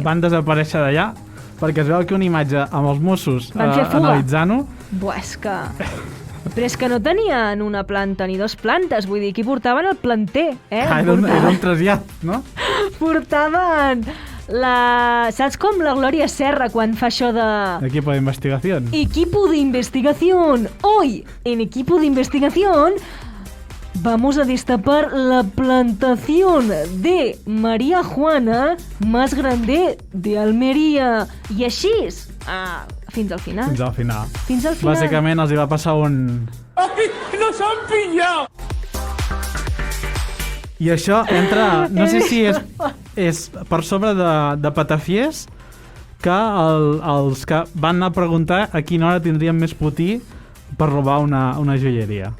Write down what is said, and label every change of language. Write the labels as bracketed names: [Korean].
[Catalan] van desaparèixer d'allà perquè es veu que una imatge amb els Mossos Van fer fuga. analitzant-ho. Buah, és que... Però és que no tenien una planta ni dues plantes, vull dir, aquí portaven el planter, Era un trasllat, no? Portaven la... Saps com la Glòria Serra quan fa això de... [Spanish] Equipo de investigación. Equipo de investigación. Hoy, en Equipo de investigación, vamos a destapar la plantación de María Juana más grande de Almería. [Catalan] I així, fins al final. Fins al final. Fins al final. Bàsicament els hi va passar un... [Spanish] ¡Ay, nos han pillado! [Catalan] I això entra... No sé si és per sobre de patafiers que els que van anar a preguntar a quina hora tindrien més potí per robar una joieria.